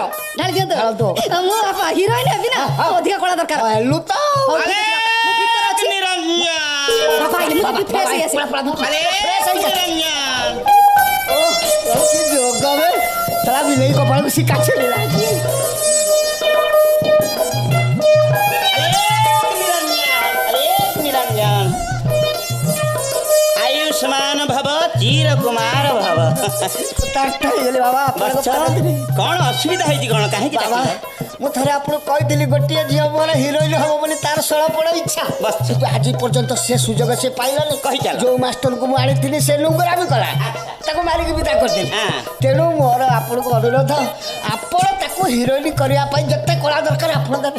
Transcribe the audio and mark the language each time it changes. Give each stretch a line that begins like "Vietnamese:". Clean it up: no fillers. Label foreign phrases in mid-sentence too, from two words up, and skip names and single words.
Odia: ଢାଳି ଦିଅନ୍ତୁ। ମୁଁ ବାପା ହିରୋଇନ୍ ହେବି ନା, ଅଧିକା କଳା ଦରକାର। ହେଲୁ ତ ବିଲେଇ କପାଳକୁ ଶିକା ଛିଡ଼ିଲା।
Sanskrit: आयुष्मान भव चिर कुमार भव।
Hindi: बाबा कौन असुविधा है कौन कहीं
Odia: बाबा ମୁଁ ଥରେ ଆପଣଙ୍କୁ କହିଥିଲି ଗୋଟିଏ ଝିଅ ମୋର ହିରୋଇନ୍ ହବ ବୋଲି ତାର ଷୋଳପଣ ଇଚ୍ଛା। କିନ୍ତୁ ଆଜି ପର୍ଯ୍ୟନ୍ତ ସେ ସୁଯୋଗ ସେ ପାଇଲାନି। ଯୋଉ ମାଷ୍ଟରଙ୍କୁ ମୁଁ ଆଣିଥିଲି ସେ ଲୁଙ୍ଗରାମି କଲା, ତାକୁ ମାରିକି ବିଦା କରିଦେଲି। ତେଣୁ ମୋର ଆପଣଙ୍କୁ ଅନୁରୋଧ, ଆପଣ ତାକୁ ହିରୋଇନ୍ କରିବା ପାଇଁ ଯେତେ କଳା ଦରକାର ଆପଣ ଦେବେ।